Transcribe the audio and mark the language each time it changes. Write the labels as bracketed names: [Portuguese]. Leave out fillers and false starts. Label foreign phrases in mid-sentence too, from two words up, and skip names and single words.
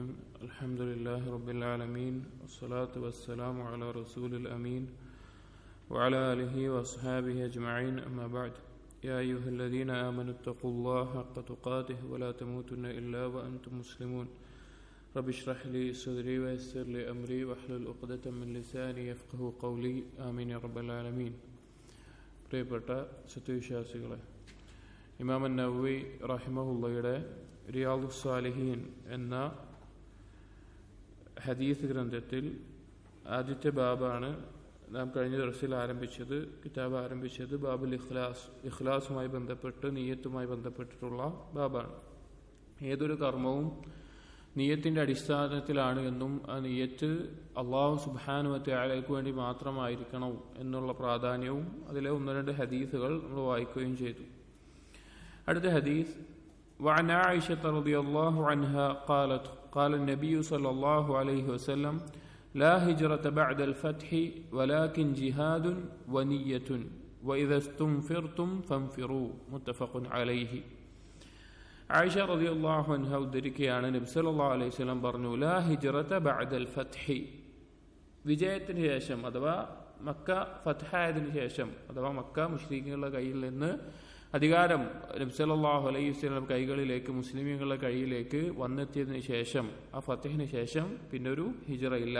[Arabic] الحمد لله رب العالمين، والصلاة والسلام على رسول الأمين وعلى آله وأصحابه أجمعين، أما بعد. يا أيها الذين آمنوا اتقوا الله حق تقاته ولا تموتن إلا وأنتم مسلمون. رب اشرح لي صدري ويسر لي أمري واحلل عقدة من لساني يفقهوا قولي. آمين يا رب العالمين. [Malayalam] പ്രിയപ്പെട്ട സത്യവിശ്വാസികളെ, ഇമാം നവവി റഹിമഹുള്ളയുടെ റിയാദുസ് സാലിഹീൻ എന്ന ഹദീസ് ഗ്രന്ഥത്തിൽ ആദ്യത്തെ ബാബാണ് നാം കഴിഞ്ഞ ദിവസത്തിൽ കിതാബ് ആരംഭിച്ചത് ബാബുൽ ഇഖ്ലാസ്. ഇഖ്ലാസുമായി ബന്ധപ്പെട്ട്, നിയ്യത്തുമായി ബന്ധപ്പെട്ടിട്ടുള്ള ബാബാണ്. ഏതൊരു കർമ്മവും നിയ്യത്തിന്റെ അടിസ്ഥാനത്തിലാണ് എന്നും ആ നിയ്യത്ത് അള്ളാഹു [Arabic] سبحانه وتعالى [Malayalam] വേണ്ടി മാത്രമായിരിക്കണം എന്നുള്ള പ്രാധാന്യവും അതിലെ ഒന്ന് രണ്ട് ഹദീസുകൾ നമ്മൾ വായിക്കുകയും ചെയ്തു. അടുത്ത ഹദീസ്, [Arabic] وعن عائشة رضي الله عنها قالت قال النبي صلى الله عليه وسلم لا هجرة بعد الفتح ولكن جهاد ونية وإذا استنفرتم فانفروا. متفق عليه. [Malayalam] ആയിഷ [Arabic] رضي الله عنها [Malayalam] ഉദ്ധരിക്കുകയാണ്, നബി [Arabic] صلى الله عليه وسلم [Malayalam] പറഞ്ഞു, [Arabic] لا هجرة بعد الفتح, [Malayalam] വിജയത്തിന് ശേഷം അഥവാ മക്ക ഫത്ഹായതിനു ശേഷം അഥവാ മക്ക മുശ്രിക്കുകളുടെ കയ്യിൽ നിന്ന് അധികാരം നബി [Arabic] صلى الله عليه وسلم [Malayalam] കൈകളിലേക്ക്, മുസ്ലിമീങ്ങളുടെ കയ്യിലേക്ക് വന്നെത്തിയതിനു ശേഷം, ആ ഫത്ഹിന് ശേഷം പിന്നെ ഒരു ഹിജ്റ ഇല്ല.